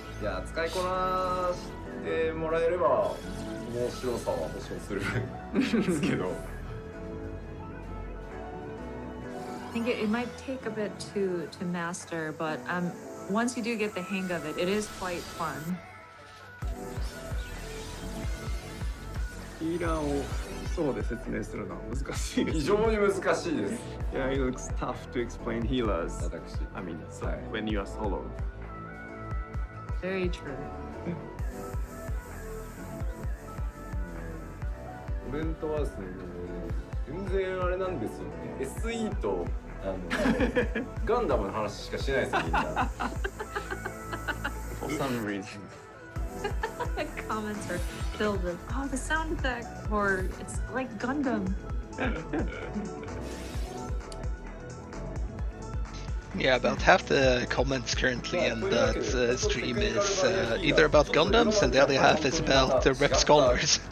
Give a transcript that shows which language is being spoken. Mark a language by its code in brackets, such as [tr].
[ja] いや、使いこなしてもらえれば面白さは保証するんですけど。 [en] I think it might take a bit to master, but once you do get the hang of it, it is quite fun. [ja] ヒーラーをそうで説明するのは難しいです。非常に難しいです。 [en] Yeah, it looks tough to explain healers. [ja] 私。 [en] I mean, so when you are solo. Very true. [ja] コメントはですね、全然あれなんですよね。 SE とガンダムの話しかしないですよ、みんな。 [en] For some reason. Comments are filled with, oh, the sound effect, or it's like Gundam. Yeah, about half the comments currently in that stream is either about Gundams and the other half is about the Rep Scholars.